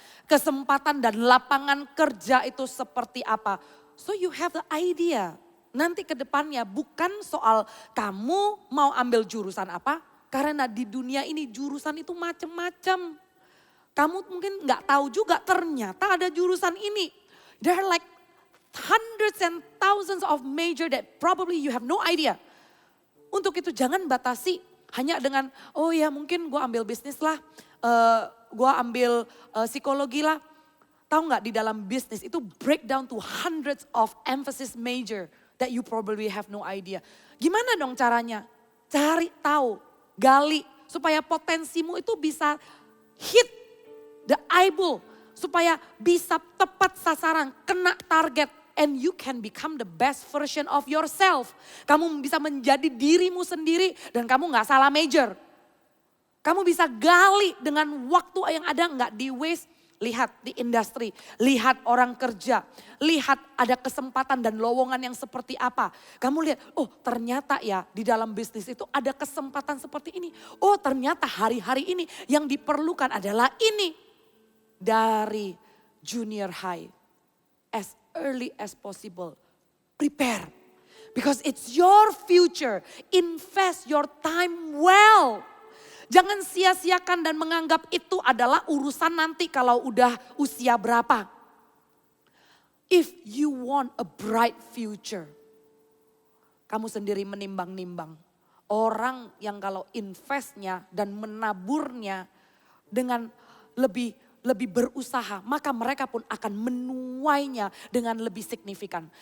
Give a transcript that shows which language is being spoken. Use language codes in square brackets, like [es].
[id] Kesempatan dan lapangan kerja itu seperti apa. [en] So you have the idea. [id] Nanti ke depannya bukan soal kamu mau ambil jurusan apa. Karena di dunia ini jurusan itu macam-macam. Kamu mungkin nggak tahu juga ternyata ada jurusan ini. [en] There are like hundreds and thousands of major that probably you have no idea. [id] Untuk itu jangan batasi hanya dengan oh ya mungkin gue ambil bisnis lah. Gue ambil psikologi lah. Tahu nggak di dalam bisnis itu [en] breakdown to hundreds of emphasis major that you probably have no idea. [id] Gimana dong caranya? Cari tahu. Gali supaya potensimu itu bisa [en] hit the eyeball. [id] Supaya bisa tepat sasaran, kena target. [en] And you can become the best version of yourself. [id] Kamu bisa menjadi dirimu sendiri dan kamu gak salah major. Kamu bisa gali dengan waktu yang ada gak di waste. Lihat di industri, lihat orang kerja, lihat ada kesempatan dan lowongan yang seperti apa. Kamu lihat, oh ternyata ya di dalam bisnis itu ada kesempatan seperti ini. Oh ternyata hari-hari ini yang diperlukan adalah ini. Dari [en] junior high, as early as possible, prepare. Because it's your future. Invest your time well. [id] Jangan sia-siakan dan menganggap itu adalah urusan nanti kalau udah usia berapa. [en] If you want a bright future, [id] kamu sendiri menimbang-nimbang. Orang yang kalau investnya dan menaburnya dengan lebih berusaha, maka mereka pun akan menuainya dengan lebih signifikan.